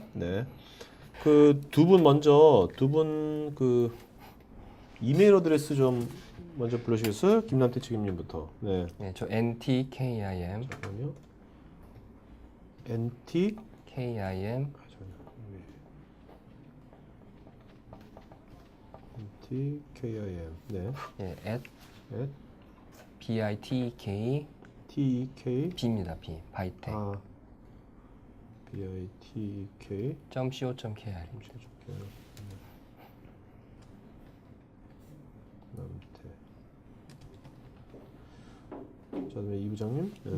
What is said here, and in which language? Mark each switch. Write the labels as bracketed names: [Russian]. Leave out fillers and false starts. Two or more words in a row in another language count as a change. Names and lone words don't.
[Korean] 네, 그 두 분 먼저 그 이메일 어드레스 좀 먼저 불러주시겠어요? 김남태 책임님부터. 네, 네, 저 NTKIM 잠깐만요. NT KIM TKIM. 네. 예, at at BITK TEK B입니다. B 바이텍 BITK .co.kr 남태. 자, 그다음에 이 부장님. 네.